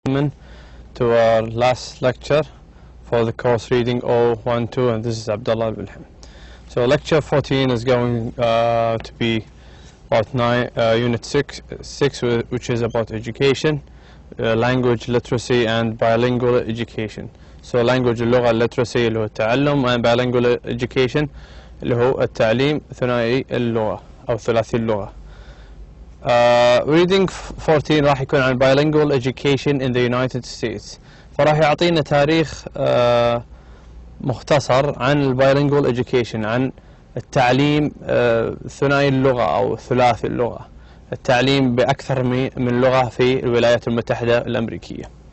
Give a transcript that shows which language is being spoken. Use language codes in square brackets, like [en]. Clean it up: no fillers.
[en] gentlemen, to our last lecture for the course reading 012, and this is Abdullah Bilham. So lecture 14 is going to be about unit 6, which is about education, language literacy and bilingual education. So language [ar] اللغة literacy اللي هو التعلم, [en] and bilingual education [ar] اللي هو التعليم ثنائي اللغة أو ثلاثي اللغة. [en] reading 14 [ar] راح يكون عن [en] bilingual education in the United States. [ar] فراح يعطينا تاريخ مختصر عن [en] bilingual education, [ar] عن التعليم ثنائي اللغة أو ثلاثي اللغة, التعليم بأكثر من لغة في الولايات المتحدة الأمريكية.